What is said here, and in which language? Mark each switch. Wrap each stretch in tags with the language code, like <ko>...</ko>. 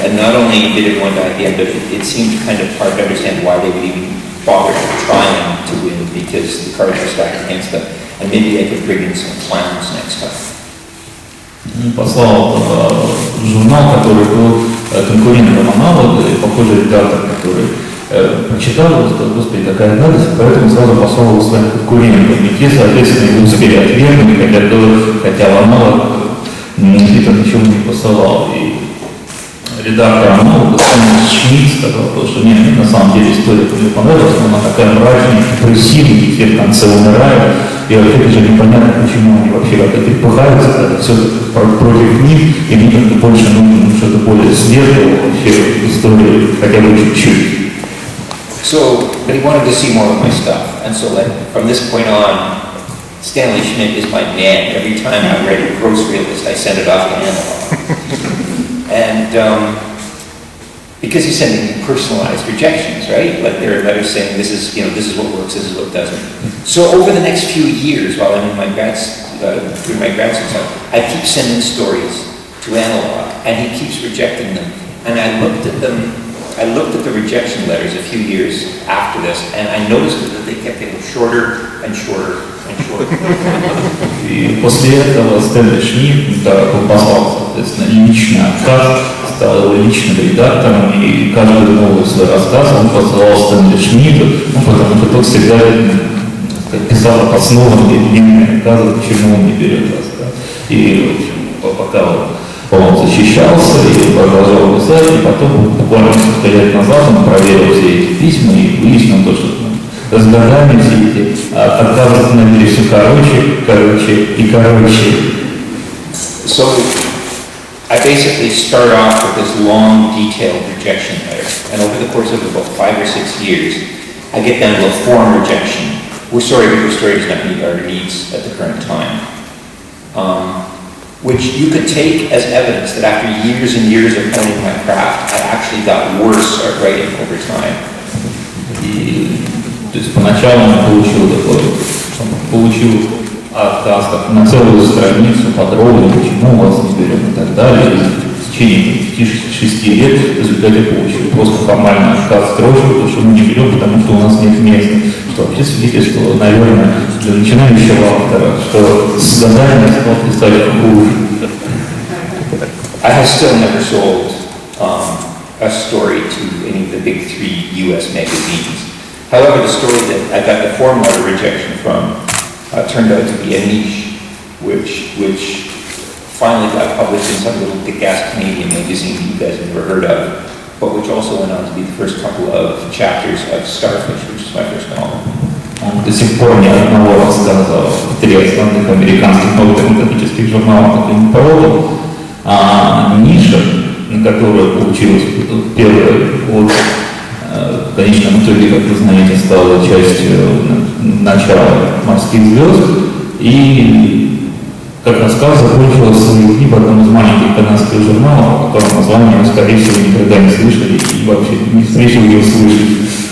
<en>And not only did everyone die at the end, but it seemed kind of hard to understand why they would even bother trying to win, because the cards were stacked against them. And maybe they could bring in some clowns next time.</en> <ru>Послал журнал, который был конкурентом аналога, и похожий редактор, который прочитал его, сказал, господи, такая гадость, поэтому сразу послал его своим конкурентам. И те, соответственно, его успели отвергнуть, хотя в аналог Питер ничего не посылал. И редактор аналога, Шмидт, сказал, что нет, на самом деле история мне понравилась, но она такая мрачная, депрессивная, и все в конце умирают. И вообще даже непонятно, почему они вообще как-то припыхаются, когда все против них, и мне как-то больше нужно что-то более светлое вообще в истории, хотя бы чуть-чуть.</ru> <en>So, but he wanted to see more of my stuff, and so from this point on, Stanley Schmidt is my man. Every time I read a grocery list, I send it off to analog. And because he's sending personalized rejections, right? Like there are letters saying this is what works, this is what doesn't. So over the next few years, while I'm in my through my grad school, I keep sending stories to analog, and he keeps rejecting them. And I looked at the rejection letters a few years after this, and I noticed that they kept getting shorter and shorter and shorter.</en> <ru>И после этого Стэнли Шмидт послал, соответственно, личный отказ, стал его личным редактором, и каждый новый свой рассказ он посылал Стэнли Шмидту, потому что тот всегда писал обоснованные длинные отказы, почему он не берет рассказ. И, в общем, пока он защищался и продолжал писать, и потом, буквально несколько лет назад, он проверил все эти письма и выяснил то, что с годами все эти отказы становились все короче и короче.</ru> <en>So, I basically start off with this long, detailed rejection letter, and over the course of about 5 or 6 years, I get down to a form rejection. We're sorry, but your story does not meet our needs at the current time. Which you could take as evidence that after years and years of honing my craft, I actually got worse at writing over time.</en> <ru>И, то есть поначалу он получил отказ на целую страницу подробно, почему вас не берем и так далее. И в течение 5-6 лет в результате получил просто формальный отказ строчку, потому что мы не берем, потому что у нас нет места. Что вообще свидетельствовало, наверное, для начинающего автора, что с годами стал писать хуже.</ru> <en>I have still never sold a story to any of the big 3 U.S. magazines. However, the story that I got the form letter rejection from turned out to be a niche, which finally got published in some little kick-ass Canadian magazine you guys have never heard of, but which also went on to be the first couple of chapters of Starfish, which is my first novel.</en> <ru>Он до сих пор ни одного рассказа в 3 основных американских научно-фантастических журналах не продал, а ниша, на которую получилась первая вот, в конечном итоге, как вы знаете, стала частью начала «Морских звезд», и как рассказ закончилась свои дни в одном из маленьких канадских журналов, о котором название вы, скорее всего, никогда не слышали и вообще не встречали его слышать.</ru>